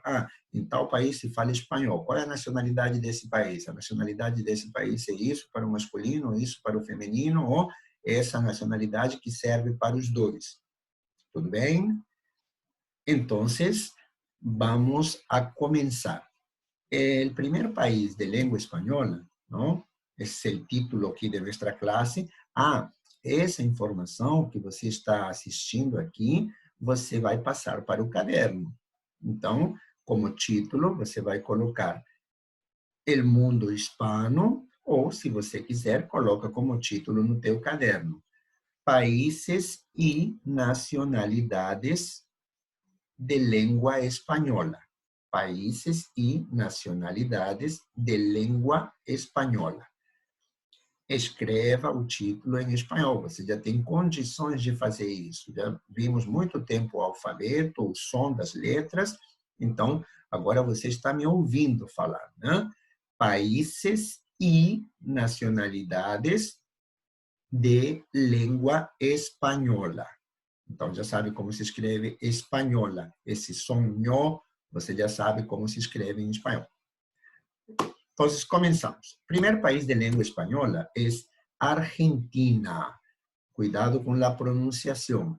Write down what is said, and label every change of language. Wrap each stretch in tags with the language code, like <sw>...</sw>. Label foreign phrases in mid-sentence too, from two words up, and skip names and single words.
<pt>Em tal país se fala espanhol. Qual é a nacionalidade desse país? A nacionalidade desse país é isso para o masculino, isso para o feminino, ou essa nacionalidade que serve para os dois. Tudo bem? Então,</pt> <es>vamos a comenzar. El primer país de lengua española, ¿no? Es el título aqui de nuestra clase.</es> <pt>Essa informação que você está assistindo aqui, você vai passar para o caderno. Então, como título, você vai colocar</pt> <es>El Mundo Hispano,</es> <pt>ou, se você quiser, coloca como título no teu caderno. Países e nacionalidades</pt> <es>de lengua española.</es> <pt>Países e nacionalidades</pt> <es>de lengua española.</es> <pt>Escreva o título em espanhol. Você já tem condições de fazer isso. Já vimos muito tempo o alfabeto, o som das letras. Então, agora você está me ouvindo falar, né? Países e nacionalidades</pt> <es>de lengua española.</es> <pt>Então, já sabe como se escreve espanhola. Esse som nhô, você já sabe como se escreve em espanhol. Então, começamos. O primeiro país de língua espanhola é Argentina. Cuidado com a pronunciação.</pt>